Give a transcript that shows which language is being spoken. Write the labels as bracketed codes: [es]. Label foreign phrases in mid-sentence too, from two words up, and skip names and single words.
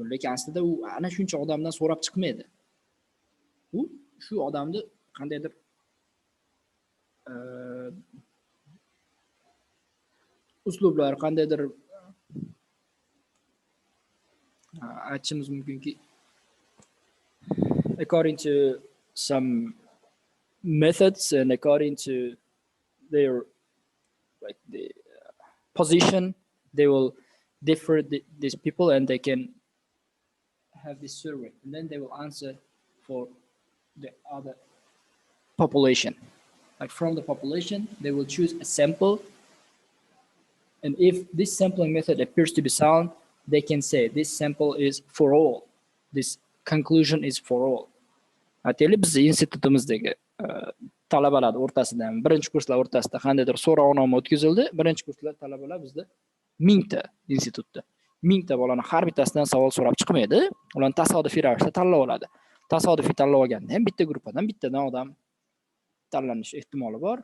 [uz] Lekin aslida u ana shuncha odamdan so'rab chiqmaydi. U shu odamni qandaydir uslublar, qandaydir aytishimiz mumkinki, [en] according to some methods and according to their the position, they will differ these people and they can have this survey, and then they will answer for the other population. Like from the population, they will choose a sample, and if this sampling method appears to be sound, they can say this sample is for all. This conclusion is for all. [uz] Aytaylik, biz institutimizdagi talabalar o'rtasidan, birinchi kurslar o'rtasida qandaydir so'rovnoma o'tkazildi. Birinchi kurslar talabalar bizda 1000 ta institutda 1000 ta bolani har bittasidan savol so'rab chiqmaydi. Ularni tasodifiy ravishda tanlab oladi. Tasodifiy tanlab olganda ham bitta guruhdan bittadan odam tanlanish ehtimoli bor.